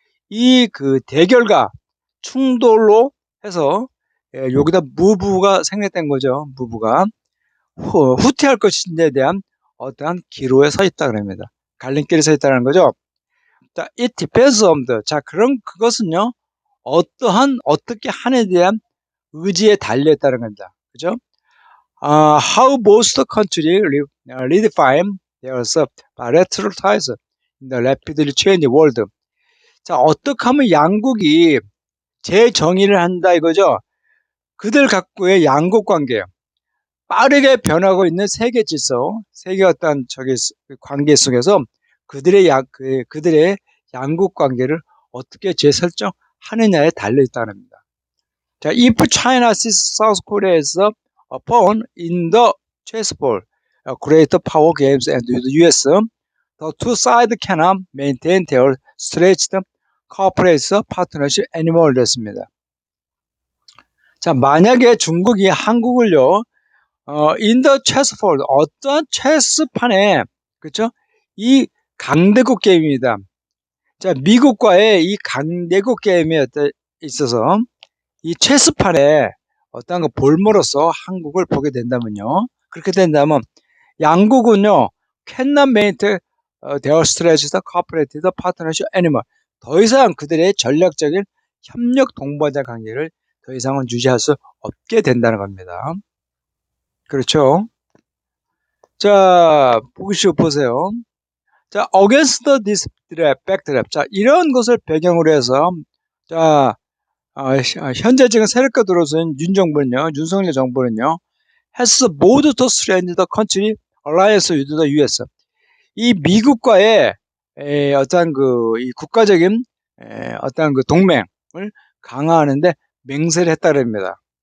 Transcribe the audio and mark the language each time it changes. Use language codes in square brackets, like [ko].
[ko] 이 그 대결과 충돌로 해서 여기다 무브가 생략된 거죠. 무브가 후퇴할 것인지에 대한 어떠한 기로에 서 있다 그럽니다. 갈림길에 서 있다는 거죠. [en] 자, it depends on the. [ko] 자, 그럼 그것은요, 어떻게 하느냐에 대한 의지에 달려 있다는 겁니다. 그죠? [en] How most countries redefine their bilateral ties in the rapidly changing world. [ko] 자, 어떻게 하면 양국이 재정의를 한다 이거죠? 그들 각국의 양국 관계, 빠르게 변하고 있는 세계 질서, 세계 어떤 관계 속에서 그들의 양국 관계를 어떻게 재설정하느냐에 달려 있다는 겁니다. [en] 자, if China sees South Korea as a pawn in the chessboard, great power games and the U.S., the two sides cannot maintain their stretched cooperation partnership anymore. [ko] 됐습니다. 자, 만약에 중국이 한국을요, [en] in the chessboard, [ko] 어떤 체스판에, 그쵸? 이 강대국 게임입니다. 자, 미국과의 이 강대국 게임에 있어서 이 체스판에 어떤 거 볼모로서 한국을 보게 된다면요. 그렇게 된다면 양국은요, [en] cannot maintain their strategic cooperative partnership anymore. [ko] 더 이상 그들의 전략적인 협력 동반자 관계를 더 이상은 유지할 수 없게 된다는 겁니다. 그렇죠? 자, 보세요. [en] 자, against this backdrop. [ko] 자, 이런 것을 배경으로 해서, 자, 현재 지금 세력가 들어선 윤석열 정부는요, [en] has moved to strengthen the country alliance with the U.S. [ko] 이 미국과의 어떤 이 국가적인 어떤 그 동맹을 강화하는데 맹세를 했다랍니다.